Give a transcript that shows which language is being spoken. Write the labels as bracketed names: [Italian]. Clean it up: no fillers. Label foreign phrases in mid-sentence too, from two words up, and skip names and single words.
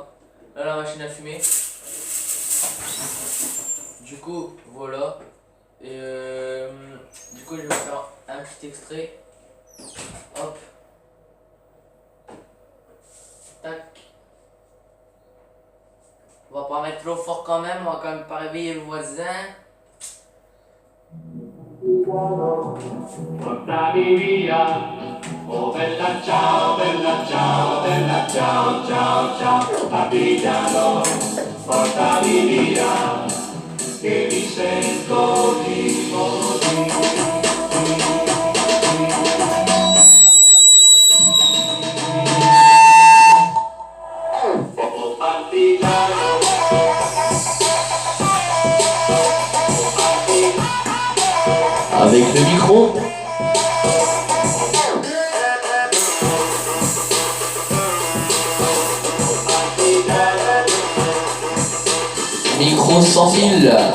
[French] Là la machine à fumer. Du coup, voilà. Et du coup, je vais faire un petit extrait. Hop. Tac. On va pas mettre trop fort quand même, on va quand même pas réveiller le voisin. [Italian] Portami via, oh bella ciao, bella ciao, bella ciao, ciao, ciao, Partigiano, portami via, che mi sento di così. Oh partigiano, [French] Avec le micro. Micro sans fil.